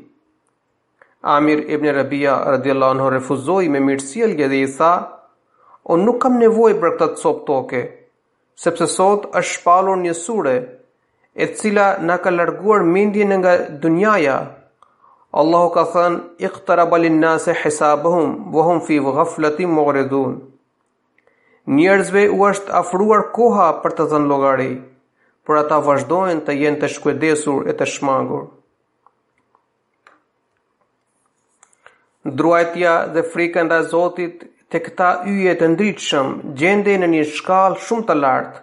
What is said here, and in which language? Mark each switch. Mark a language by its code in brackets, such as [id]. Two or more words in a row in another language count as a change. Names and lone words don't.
[sq] Amir ibn Rabia [ar] رضي الله عنه [sq] refuzoi me mirësjellje dhe i tha: "Unë nuk kam nevojë për këtë copë toke, sepse sot është shpallur një sure e cila na ka larguar mendjen nga dunjaja. Allahu ka thënë: [ar] "اقترب للناس حسابهم وهم في غفلة معرضون." [sq] Njerëzve u është afruar koha për të dhënë llogari, por ata vazhdojnë të jenë të shkujdesur e të shmangur. Druajtja dhe frika ndaj Zotit te këta yje të ndritshëm gjendej në një shkallë shumë të lartë.